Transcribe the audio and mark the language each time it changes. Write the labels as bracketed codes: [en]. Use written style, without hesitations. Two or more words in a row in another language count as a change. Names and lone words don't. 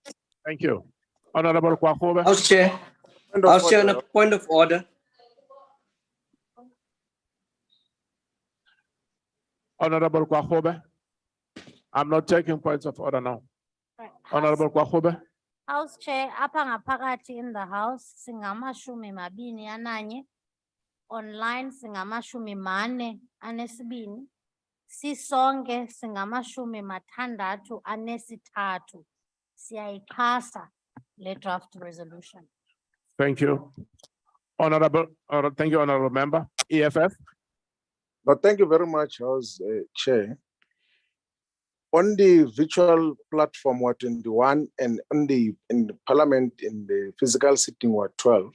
[en] Thank you. Honorable Kwakhobe. House Chair, House Chair, on a point of order. Honorable Kwakhobe. I'm not taking points of order now. Honorable Kwakhobe. House Chair, [xh] apha ngaphakathi [en] in the house, [xh] singamashumi mabini ananye. Online singamashumi mane anesibini. Sisonke singamashumi mathandathu anesithathu. Siyayixhasa le [en] draft resolution. Thank you. Thank you, honorable member. EFF. But thank you very much, House Chair. On the virtual platform, Ward 21, and in the Parliament, in the physical sitting, Ward 12.